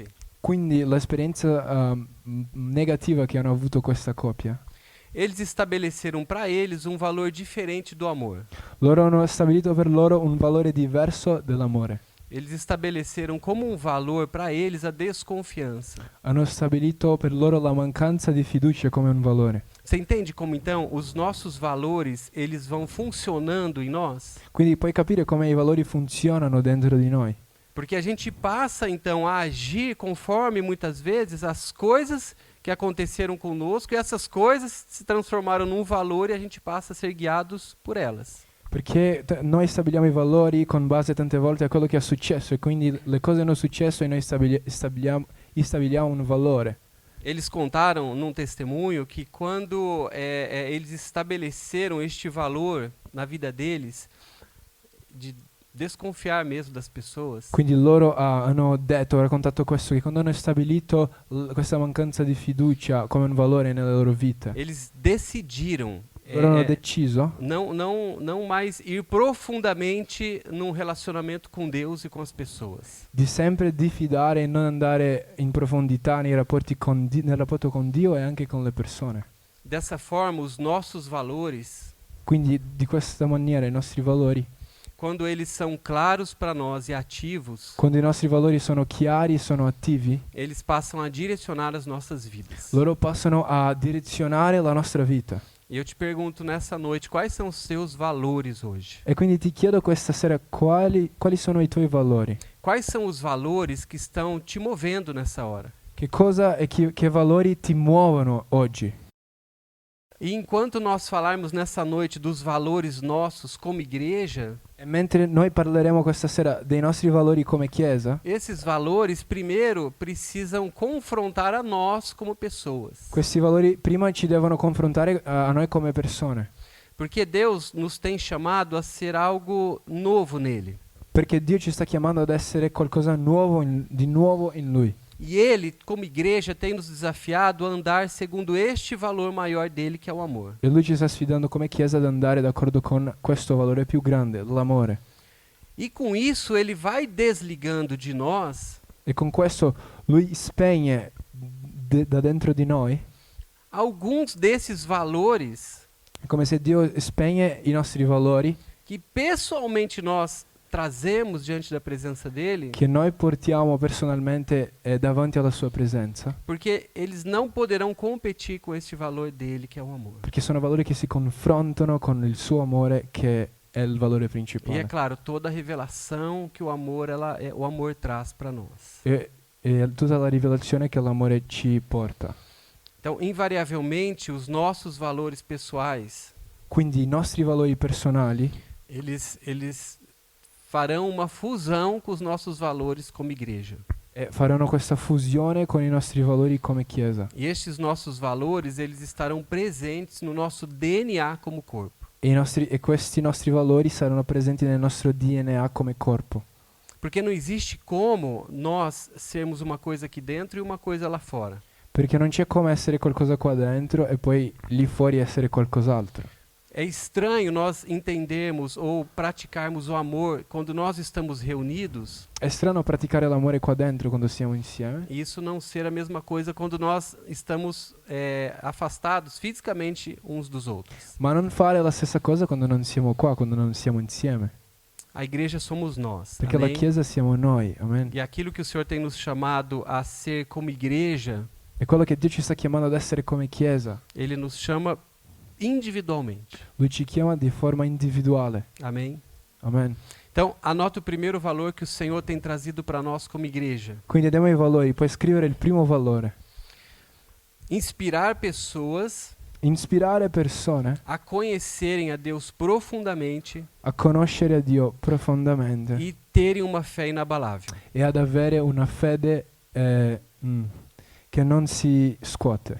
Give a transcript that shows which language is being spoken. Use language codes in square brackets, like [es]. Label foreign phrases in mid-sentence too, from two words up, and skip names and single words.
[it] Quindi l'esperienza negativa che hanno avuto questa coppia, [pt] eles estabeleceram para eles um valor diferente do amor. [it] loro hanno stabilito per loro un valore diverso dell'amore. [pt] Eles estabeleceram como um valor para eles a desconfiança. [it] Hanno stabilito per loro la mancanza di fiducia come un valore. [pt] Você entende como então os nossos valores, eles vão funcionando em nós? [it] Quindi puoi capire come i valori funzionano dentro di noi. [pt] Porque a gente passa então a agir conforme muitas vezes as coisas que aconteceram conosco, e essas coisas se transformaram num valor e a gente passa a ser guiados por elas. [it] Perché noi stabiliamo i valori con base tante volte a quello che è successo, e quindi le cose hanno successo e noi stabiliamo un valore. [pt] Eles contaram num testemunho que quando eles estabeleceram este valor na vida deles, de desconfiar mesmo das pessoas, [it] Quindi loro hanno raccontato questo, che quando hanno stabilito questa mancanza di fiducia come un valore nella loro vita, [pt] eles decidiram [it] loro hanno deciso [pt] não mais ir profundamente num relacionamento com Deus e com as pessoas. [it] di sempre diffidare e non andare in profondità nei rapporti nel rapporto con Dio e anche con le persone. [pt] Dessa forma, os nossos valores, [it] Quindi di questa maniera i nostri valori, [pt] quando eles são claros para nós e ativos, [it] quando i nostri valori sono chiari e sono attivi, [pt] eles passam a direcionar as nossas vidas. [it] loro passano a direzionare la nostra vita. [pt] E eu te pergunto nessa noite, quais são os seus valores hoje? [it] E quindi ti chiedo questa sera quali sono i tuoi valori? [pt] Quais são os valores que estão te movendo nessa hora? [it] Che cosa e che valori ti muovono oggi? [pt] E enquanto nós falarmos nessa noite dos valores nossos como igreja, [it] E mentre noi parleremo questa sera dei nostri valori come Chiesa, [pt] esses valores primeiro precisam confrontar a nós como pessoas. [it] questi valori prima ci devono confrontare a noi come persone. [pt] Porque Deus nos tem chamado a ser algo novo nele. [it] perché Dio ci sta chiamando ad essere qualcosa di nuovo in Lui. [pt] E Ele, como igreja, tem nos desafiado a andar segundo este valor maior dele, que é o amor. [it] E Lui ci sta sfidando come Chiesa ad andare d'accordo con questo valore più grande, l'amore. [pt] E com isso Ele vai desligando de nós [it] E con questo Lui spegne da dentro di noi, [pt] alguns desses valores [it] è come se Dio spegne i nostri valori [pt] que pessoalmente nós trazemos diante da presença dele, [it] che noi portiamo personalmente davanti alla sua presenza, [pt] porque eles não poderão competir com este valor dele, que é o amor. [it] perché sono valori che si confrontano con il suo amore, che è il valore [pt] E é [it] principale. [pt] claro, toda a revelação que o amor traz para nós. [it] E tutta la rivelazione che l'amore ci porta. [pt] Então, invariavelmente, os nossos valores pessoais, [it] Quindi i nostri valori personali [pt] eles farão uma fusão com os nossos valores como igreja. [it] faranno questa fusione con i nostri valori come Chiesa. [pt] E estes nossos valores, eles estarão presentes no nosso DNA como corpo. [it] E questi nostri valori saranno presenti nel nostro DNA come corpo. [pt] Porque não existe como nós sermos uma coisa aqui dentro e uma coisa lá fora. [it] Perché non c'è come essere qualcosa qua dentro e poi lì fuori essere qualcos'altro. [pt] É estranho nós entendermos ou praticarmos o amor quando nós estamos reunidos [it] È strano praticare l'amore qua dentro quando siamo insieme [pt] e isso não ser a mesma coisa quando nós estamos afastados fisicamente uns dos outros. [it] ma non fare la stessa cosa quando non siamo qua, quando non siamo insieme. [pt] A igreja somos nós. [it] Perché la [pt] Amém? [it] Chiesa siamo noi, amen. [pt] E aquilo que o Senhor tem nos chamado a ser como igreja, [it] E quello che Dio ci sta chiamando ad essere come Chiesa, [pt] Ele nos chama individualmente. [it] Lui ci chiama di forma individuale, [pt] Amém? [it] amen. [pt] Então, anota o primeiro valor que o Senhor tem trazido para nós como igreja. [it] Quindi andiamo ai valori, puoi scrivere il primo valore. [pt] Inspirar pessoas [it] Ispirare persone [pt] a conhecerem a Deus profundamente [it] a conoscere a Dio profondamente [pt] e terem uma fé inabalável. [it] e ad avere una fede che non si scuote.